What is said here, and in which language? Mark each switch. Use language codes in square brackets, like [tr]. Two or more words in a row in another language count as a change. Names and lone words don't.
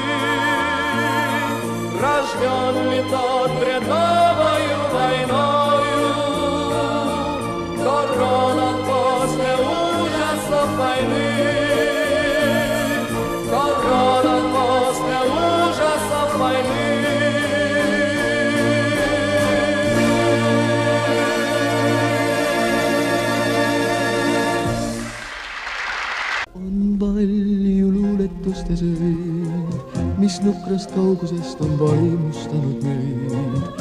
[ru] Рожден ли тот пред новою войною, кто родом после ужасов войны? Кто родом после ужасов войны? [et] On palju luuletuste sõid, mis nukrast kaugusest on vaimustanud meid.